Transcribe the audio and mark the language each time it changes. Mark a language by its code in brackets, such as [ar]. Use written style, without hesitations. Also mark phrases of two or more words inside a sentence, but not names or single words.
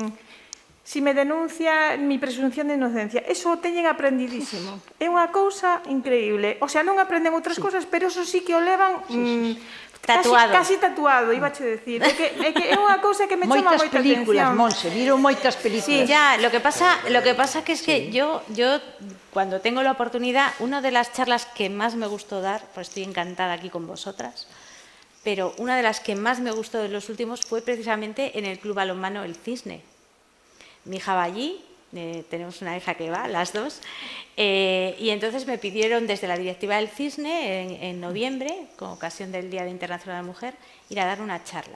[es] Si me denuncia mi presunción de inocencia, [gl] eso o teñen aprendidísimo. É unha cousa increíble. O sea, non aprenden outras cousas, pero eso sí que o levan Tatuado. casi tatuado, ibache decir. É que é unha cousa que me chama Moitas moita películas, atención. Monse, viron moitas películas. [es] Sí, ya, lo que pasa que es que yo cuando tengo la oportunidad, una de las charlas que más me gustó dar, pues estoy encantada aquí con vosotras, pero una de las que más me gustó de los últimos fue precisamente en el Club Balonmano El Cisne. Mi hija va allí, tenemos una hija que va, las dos, y entonces me pidieron desde la directiva del Cisne, en noviembre, con ocasión del Día Internacional de la Mujer, ir a dar una charla.